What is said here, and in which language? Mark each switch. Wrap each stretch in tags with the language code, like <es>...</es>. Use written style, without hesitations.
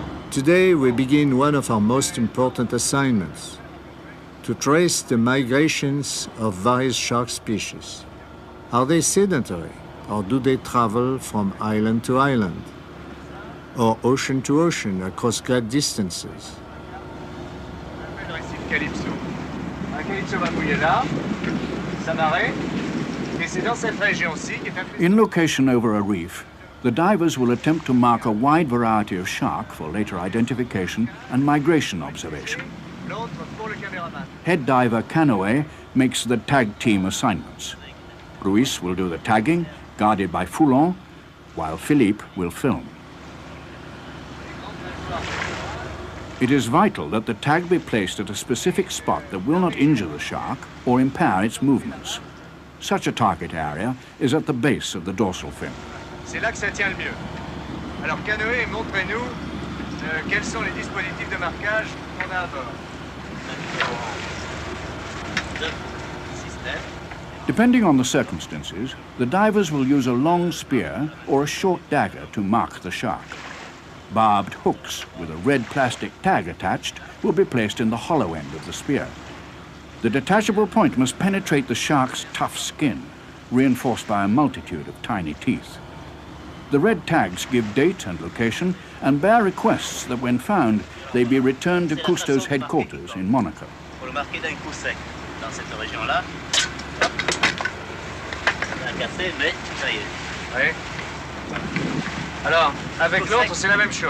<en>Today, we begin one of our most important assignments, to trace the migrations of various shark species. Are they sedentary, or do they travel from island to island, or ocean to ocean across great distances?</en> <fr>Le récif Calypso. Un Calypso va mouiller là, s'amarrer, et c'est dans cette région-ci qui est un...</fr> <en>In location over a reef, the divers will attempt to mark a wide variety of shark for later identification and migration observation.</en> <fr>L'autre pour le caméraman.</fr> <en>Head diver Canoë makes the tag team assignments. Ruiz will do the tagging, guarded by Foulon, while Philippe will film. It is vital that the tag be placed at a specific spot that will not injure the shark or impair its movements. Such a target area is at the base of the dorsal fin.</en> <fr>C'est là que ça tient le mieux. Alors Canoë, montrez-nous quels sont les dispositifs de marquage qu'on a à bord.</fr> <en>Depending on the circumstances, the divers will use a long spear or a short dagger to mark the shark. Barbed hooks with a red plastic tag attached will be placed in the hollow end of the spear. The detachable point must penetrate the shark's tough skin, reinforced by a multitude of tiny teeth. The red tags give date and location and bear requests that when found, they be returned to Cousteau's headquarters in Monaco.</en> <fr>Pour le marquer d'un coup sec dans cette région-là. Ça va casser, mais ça y est. Oui. Alors, avec l'autre, c'est la même chose.</fr>